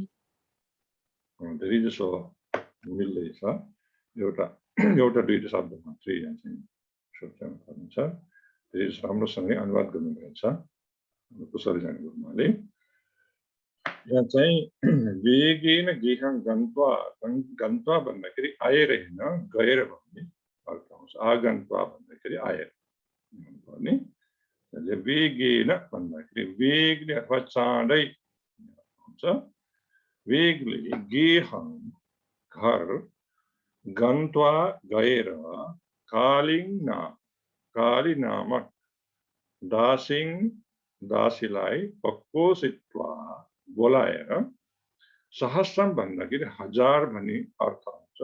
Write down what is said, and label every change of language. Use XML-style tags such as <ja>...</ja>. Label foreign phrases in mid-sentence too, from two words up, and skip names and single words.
<ne>धेरै जसो मिल्दैछ। एउटा दुईटा शब्द मात्रै यहाँ चाहिँ सोच्नु पर्छ। धेरै राम्रोसँगै अनुवाद गर्नुभएको छ कुशल जानुभएकोले। यहाँ चाहिँ</ne> <pi>वेगेन गेहं गन्त्वा</pi> <ne>भन्दाखेरि आएर हैन गएर भन्ने अर्थ आउँछ। आगन्त्वा भन्दाखेरि आएर भन्ने। वेगेन भन्दाखेरि वेगले अथवा चाँडै हुन्छ। वेगले गेहं घर गन्त्वा गएर काली नामक दासीलाई पक्वसित्वा बोलाएर सहस्रम भन्दाखेरि 1000 भन्ने अर्थ हुन्छ।</ne>